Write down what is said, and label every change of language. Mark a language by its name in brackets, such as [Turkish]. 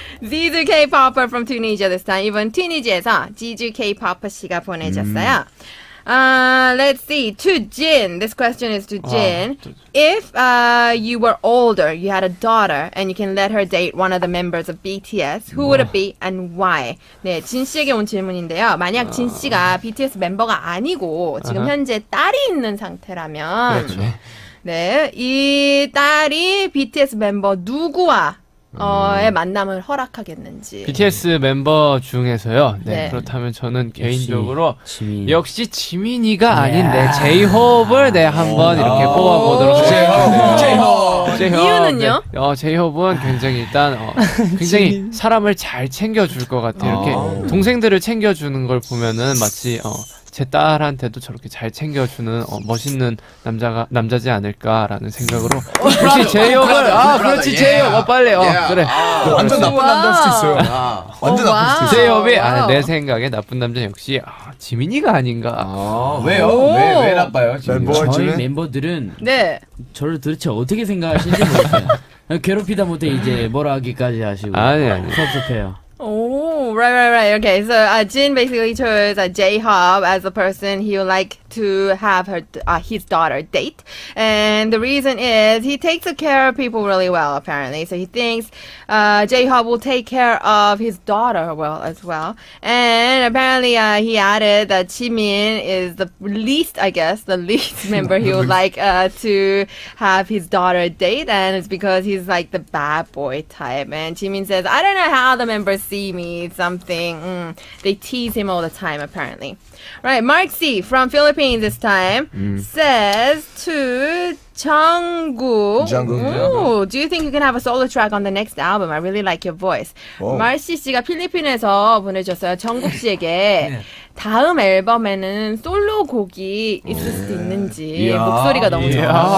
[English] Zizu K-popper from Tunisia this time. [Korean] 이번 튀니지에서 지주 K-popper 씨가 보내줬어요. [English] Let's see. To Jin. This question is to Jin. If you were older, you had a daughter, and you can let her date one of the members of BTS, who would it be and why? [Korean] 네, 진 씨에게 온 질문인데요. 만약 진 씨가 BTS 멤버가 아니고 지금 현재 딸이 있는 상태라면, 네, 이 딸이 BTS 멤버 누구와 의 만남을 허락하겠는지. BTS 멤버 중에서요. 네, 네. 그렇다면 저는 개인적으로 지민. 역시 지민이가 아닌데 제이홉을 한번 이렇게 뽑아보도록 하겠습니다. 제이홉. 이유는요? 네. 제이홉은 굉장히 일단 굉장히 사람을 잘 챙겨줄 것 같아요. 이렇게 동생들을 챙겨주는 걸 보면은 마치 제 딸한테도 저렇게 잘 챙겨주는 멋있는 남자지 않을까라는 생각으로 역시 제이홉을 그렇지 제이홉 빨리 그래 완전 나쁜 남자일 수도 있어요. 완전 나쁠 수도 있어요. 제이홉이 내 생각에 나쁜 남자 역시 지민이가 아닌가. 왜요? 왜 나빠요? 저희 멤버들은 네. 저를 도대체 어떻게 생각하시는지 모르겠어요. 괴롭히다 못해 이제 뭐라 하기까지 하시고 아니. 섭섭해요. [English] Oh, right. Okay, so Jin basically chose J-Hope as the person he would like to have his daughter date. And the reason is he takes care of people really well, apparently. So he thinks J-Hope will take care of his daughter well as well. And apparently he added that Jimin is the least member he would like to have his daughter date. And it's because he's like the bad boy type. And Jimin says, I don't know how the members see me, something. They tease him all the time, apparently. Right, Mark C from Philippines this time says to Jungkook. Ooh, do you think you can have a solo track on the next album? I really like your voice. [Korean] 말씨 씨가 필리핀에서 보내줬어요. 정국 씨에게 다음 앨범에는 솔로 곡이 있을 수도 있는지 목소리가 너무 좋아요.